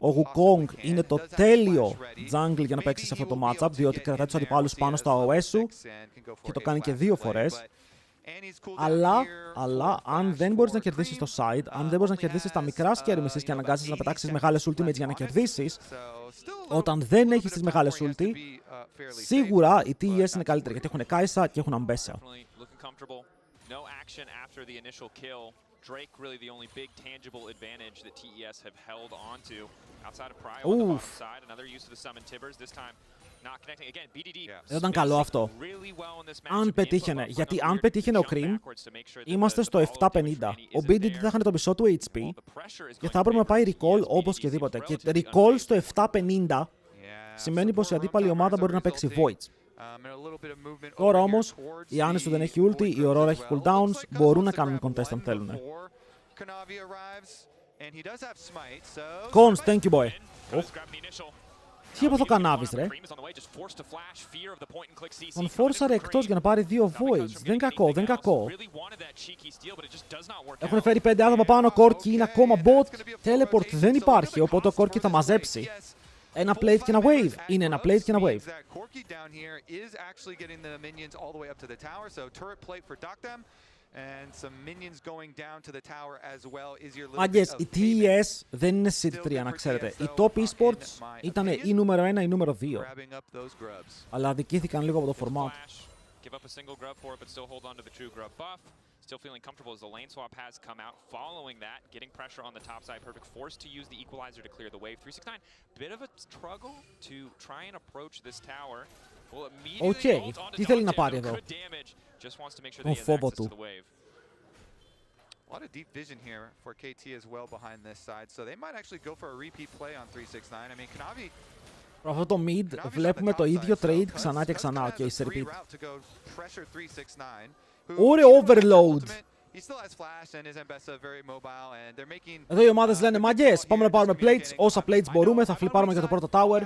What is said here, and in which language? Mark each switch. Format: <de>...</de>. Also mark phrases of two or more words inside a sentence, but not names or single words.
<el>Ο Wukong είναι το τέλειο jungle για να παίξει σε αυτό το matchup, διότι κρατάει τους αντιπάλους πάνω στα OS σου και το κάνει και 2 φορές. Αλλά αν δεν μπορείς να κερδίσεις το side, αν δεν μπορείς να κερδίσεις τα μικρά skirmishes και αναγκάζεις να πετάξεις μεγάλες ultimates για να κερδίσεις, όταν δεν έχεις τις μεγάλες ulti, σίγουρα οι TES είναι καλύτεροι γιατί έχουν Kai'Sa και έχουν Ambessa.</el> <en>Drake really the only big tangible advantage that TES have held on to outside of Prio on the bottom side. Another use of the summon Tibbers, this time not connecting again.</en> <el>BDD. Δεν ήταν καλό αυτό. Αν πετύχαινε, γιατί αν πετύχαινε ο Cream, είμαστε στο 750. Ο BDD θα είχαν το μισό του HP και θα έπρεπε να πάει recall όπως και δίποτε. Και recall στο 750 σημαίνει πως η αντίπαλη ομάδα μπορεί να παίξει Voids. Τώρα όμως, η Annie σου δεν έχει ulti, η Aurora έχει cooldowns, μπορούν να κάνουν contest αν θέλουν.</el> <en>Cons, thank you boy.</en> <el>Τι έπαθε ο Κανάβης ρε. Τον φόρσαρε εκτός για να πάρει 2 voids. Δεν κακό, δεν κακό. Έχουν φέρει 5 άτομα πάνω, Corki είναι ακόμα bot. Teleport δεν υπάρχει, οπότε ο Corki θα μαζέψει. Ένα plate και ένα wave. Είναι ένα plate και ένα wave. Μάγκες, η TES δεν είναι Seed 3 να ξέρετε. Οι top esports ήταν η νούμερο 1, η νούμερο 2. Αλλά αδικήθηκαν λίγο από το format.</el> <en>Still feeling comfortable as the lane swap has come out following that, getting pressure on the top side. Perfect forced to use the equalizer to clear the wave. 369, bit of a struggle to try and approach this tower. Will immediately ult onto Dogtown, good damage. Just wants to make sure they get access to the wave. A lot of deep vision here for KT as well behind this side, so they might actually go for a repeat play on 369. I mean,</en> <el>Kanavi. Αυτό το mid βλέπουμε το ίδιο trade ξανά και ξανά. Okay, σε repeat. Ωραίο overload. Εδώ οι ομάδες λένε μάγκες, πάμε να πάρουμε plates, όσα plates μπορούμε, θα φλιπάρουμε για το πρώτο tower.</el>